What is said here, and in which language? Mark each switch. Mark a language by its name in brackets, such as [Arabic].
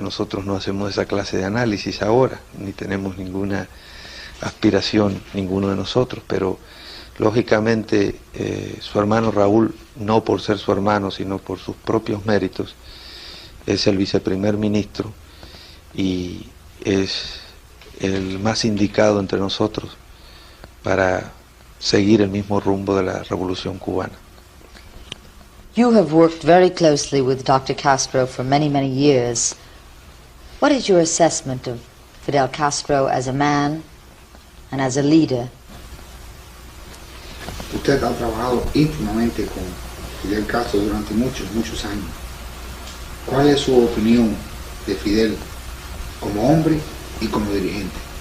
[Spanish] Nosotros no hacemos esa clase de análisis ahora, ni tenemos ninguna aspiración, ninguno de nosotros, pero lógicamente su hermano Raúl, no por ser su hermano, sino por sus propios méritos, es el viceprimer ministro y es el más indicado entre nosotros para seguir el mismo rumbo de la revolución cubana. [English] You have worked very closely with Dr. Castro for many, many years. What is your assessment of Fidel Castro as a man and as a leader? [Spanish] Usted ha trabajado íntimamente con Fidel Castro durante muchos, muchos años. ¿Cuál es su opinión de Fidel como hombre y como dirigente?